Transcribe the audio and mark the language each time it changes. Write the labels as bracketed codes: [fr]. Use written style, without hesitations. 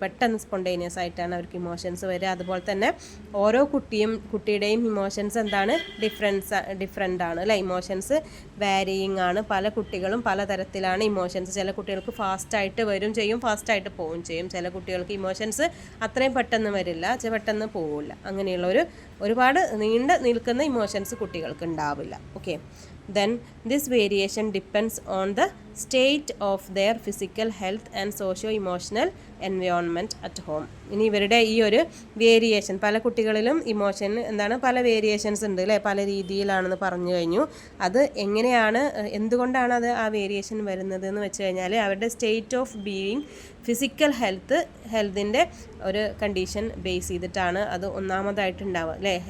[ml] പെട്ടെന്ന് സ്പോണ്ടേനിയസ് ആയിട്ടാണ് അവർക്ക് ഇമോഷൻസ് വരിക. അതുപോലെ തന്നെ ഓരോ കുട്ടിയുടെയും ഇമോഷൻസ് എന്താണ്, ഡിഫറെൻ്റ് ആണ് അല്ലേ. ഇമോഷൻസ് വാരിയിങ് ആണ്. പല കുട്ടികളും പലതരത്തിലാണ് ഇമോഷൻസ്. ചില കുട്ടികൾക്ക് ഫാസ്റ്റായിട്ട് വരും ചെയ്യും, ഫാസ്റ്റായിട്ട് പോവുകയും ചെയ്യും. ചില കുട്ടികൾക്ക് ഇമോഷൻസ് അത്രയും പെട്ടെന്ന് വരില്ല, പെട്ടെന്ന് പോവില്ല. അങ്ങനെയുള്ള ഒരുപാട് നീണ്ടു നിൽക്കുന്ന ഇമോഷൻസ് കുട്ടികൾക്ക് ഉണ്ടാവില്ല. [en] Okay, then this variation depends on the state of their physical health and socio-emotional environment at home. [ml] ഇനി ഇവരുടെ ഈ ഒരു വേരിയേഷൻ, പല കുട്ടികളിലും ഇമോഷൻ എന്താണ്, പല വേരിയേഷൻസ് ഉണ്ട് അല്ലേ, പല രീതിയിലാണെന്ന് പറഞ്ഞു കഴിഞ്ഞു. അത് എങ്ങനെയാണ്, എന്തുകൊണ്ടാണ് അത് ആ വേരിയേഷൻ വരുന്നത് എന്ന് വെച്ച് കഴിഞ്ഞാൽ അവരുടെ [en] state of being, [ml] ഫിസിക്കൽ ഹെൽത്തിൻ്റെ ഒരു കണ്ടീഷൻ ബേസ് ചെയ്തിട്ടാണ് അത് ഒന്നാമതായിട്ടുണ്ടാവുക അല്ലേ.